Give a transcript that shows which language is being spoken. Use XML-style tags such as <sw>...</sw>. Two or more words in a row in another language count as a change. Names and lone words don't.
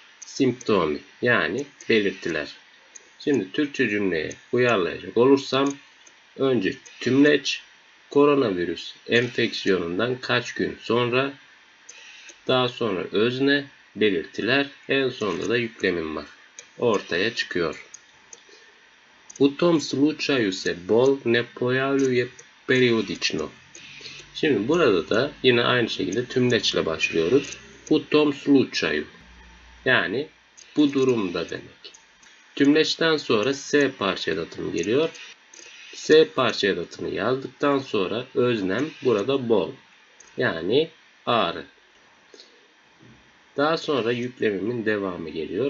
<tr>Simptomi yani belirtiler. Şimdi Türkçe cümleye uyarlayacak olursam önce tümleç, koronavirüs enfeksiyonundan kaç gün sonra, daha sonra özne, belirtiler, en sonunda da yüklemim var. Ortaya çıkıyor.</tr> <bs>U tom slučaju se bol ne pojavljuje periodično.</bs> <tr>Şimdi burada da yine aynı şekilde tümleçle başlıyoruz.</tr> <bs>U tom slučaju</bs> <tr>yani bu durumda demek. Tümleçten sonra S parça edatımı geliyor. S parça edatını yazdıktan sonra öznem burada bol. Yani ağrı. Daha sonra yüklemimin devamı geliyor.</tr>